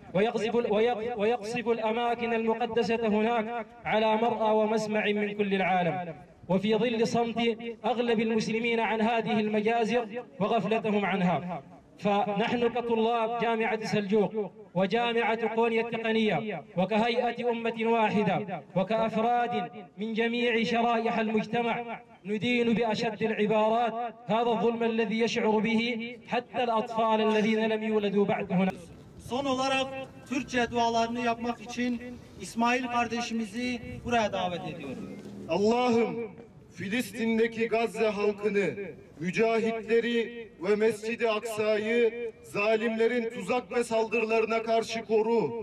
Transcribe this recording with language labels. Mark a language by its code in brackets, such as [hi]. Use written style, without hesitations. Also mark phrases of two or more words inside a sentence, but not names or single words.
[ar] ويقصف الأماكن المقدسة هناك على مرأى ومسمع من كل العالم وفي ظل صمت أغلب المسلمين عن هذه المجازر وغفلتهم عنها فنحن كطلاب جامعة سلجوق وجامعة قونية التقنية وكهيئة أمة واحدة وكأفراد من جميع شرائح المجتمع ندين بأشد العبارات هذا الظلم الذي يشعر به حتى الأطفال الذين لم يولدوا بعد هنا. [tr] Son olarak Türkçe dualarını yapmak için İsmail kardeşimizi buraya davet ediyorum. Allah'ım Filistin'deki Gazze halkını, mücahitleri ve Mescid-i Aksa'yı zalimlerin tuzak ve saldırılarına karşı koru.